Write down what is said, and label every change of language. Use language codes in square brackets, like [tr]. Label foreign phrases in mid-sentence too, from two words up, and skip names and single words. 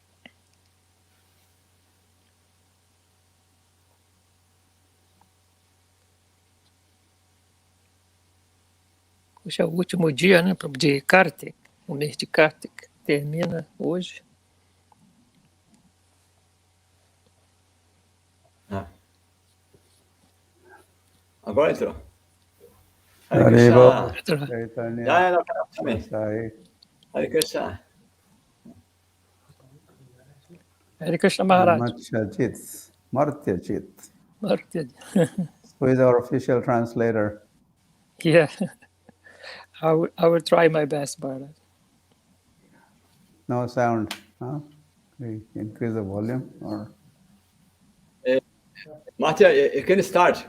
[pt] Hoje é o último dia, né, de Kartik. O mês de Kartik termina hoje. Agora entrou. Hare Krishna. Lokanath Swami. Hare Krishna. Hare Krishna Maharaj. Martya Chit. Martya. [en] Who is our official translator? Yeah. I will try my best, Maharaj. No sound. Huh? We increase the volume or? Martya, you can start.